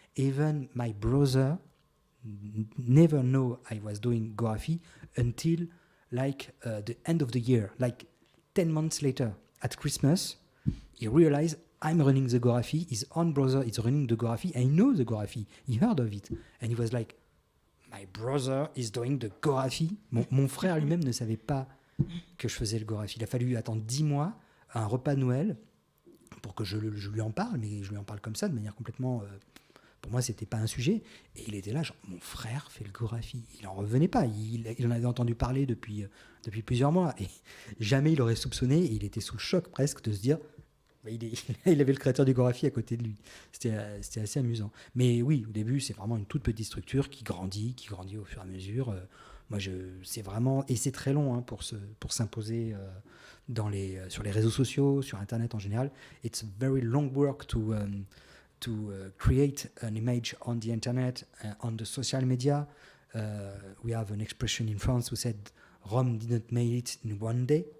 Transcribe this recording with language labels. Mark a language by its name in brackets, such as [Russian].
[English] Even my brother never know I was doing Gorafi until like the end of the year, like 10 months later at Christmas. He realized I'm running the Gorafi. His own brother is running the Gorafi. I know the Gorafi. He heard of it, and he was like, my brother is doing the Gorafi. [French] Mon frère lui-même ne savait pas que je faisais le Gorafi. Il a fallu attendre 10 mois à un repas de Noël pour que je lui en parle, mais je lui en parle comme ça, de manière complètement... pour moi, c'était pas un sujet. Et il était là, genre, mon frère fait le Gorafi. Il en revenait pas. Il en avait entendu parler depuis plusieurs mois. Et jamais il aurait soupçonné, et il était sous le choc presque de se dire... il avait le créateur du Gorafi à côté de lui. C'était assez amusant. Mais oui, au début, c'est vraiment une toute petite structure qui grandit au fur et à mesure. C'est vraiment... Et c'est très long pour s'imposer sur les réseaux sociaux, sur Internet en général. [English] It's a very long work to create an image on the Internet, on the social media. We have an expression in France who said, Rome didn't make it in one day.